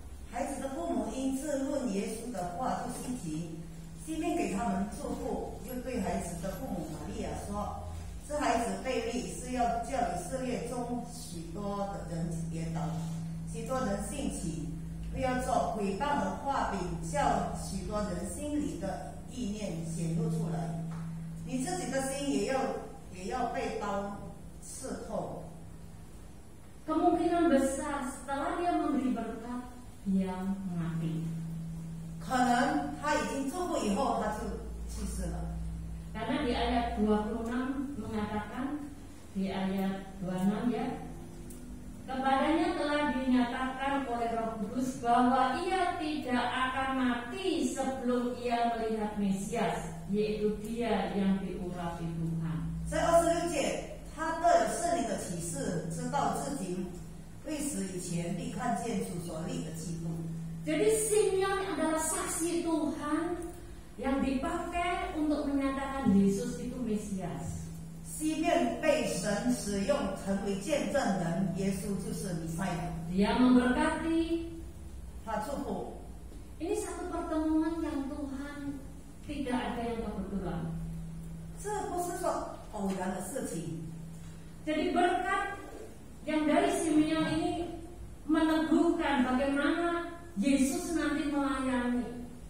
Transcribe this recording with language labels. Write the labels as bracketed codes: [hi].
[zh] 孩子的父母因自论耶稣的话就稀奇，西面给他们祝福，又对孩子的父母玛利亚说：“这孩子被立是要叫以色列中许多的人跌倒，许多人兴起，不要做毁谤的话柄，叫许多人心里的意念显露出来。你自己的心也要被刀刺透。” [id] Kemungkinan besar setelah dia memberi berkat, dia mati. [zh] 可能他已经祝福以后，他就去世了。 [id] Karena di ayat 26 mengatakan, di ayat 26 ya, kepadanya telah dinyatakan oleh Roh Kudus bahwa ia tidak akan mati sebelum ia melihat Mesias, yaitu dia yang diurapi Tuhan. [zh] 在26节，他得有圣灵的启示，知道自己未死以前必看见主所立的基督。 [id] Jadi Simeon adalah saksi Tuhan yang dipakai untuk menyatakan Yesus itu Mesias. [zh] 西面被神使用成为见证人，耶稣就是弥赛亚。 [id] Dia memberkati. [zh] 他祝福。 [id] Ini satu pertemuan yang Tuhan tidak ada yang kebetulan. [zh] 这不是说偶然的事情。 [id] Jadi berkat yang dari Simeon ini meneguhkan bagaimana Yesus nanti melayani.